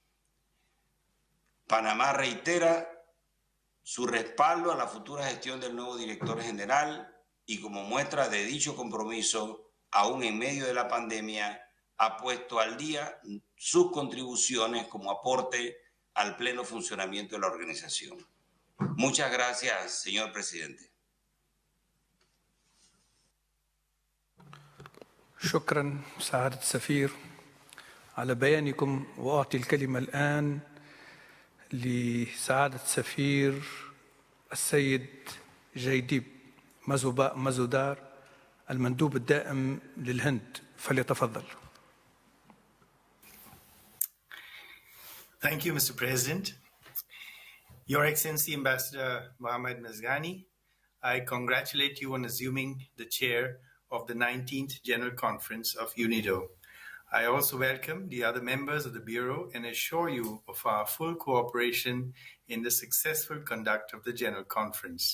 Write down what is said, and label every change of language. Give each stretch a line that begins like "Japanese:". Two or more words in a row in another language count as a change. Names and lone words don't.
Spanish: Panamá reitera su respaldo a la futura gestión del nuevo director general y como muestra de dicho compromiso, aún en medio de la pandemia, ha puesto al día sus contribuciones como aporte al pleno funcionamiento de la organización. Muchas gracias, señor presidente.
Arabic: شكرا سعادة السفير على بيانكم، وأعطي الكلمة الآن لسعادة السفير السيد جيديب مزودار المندوب الدائم للهند، فليتفضل.
English: Thank you, Mr. President. Your Excellency Ambassador Mohammad Mezghani, I congratulate you on assuming the chair of the 19th General Conference of UNIDO. I also welcome the other members of the Bureau and assure you of our full cooperation in the successful conduct of the General Conference.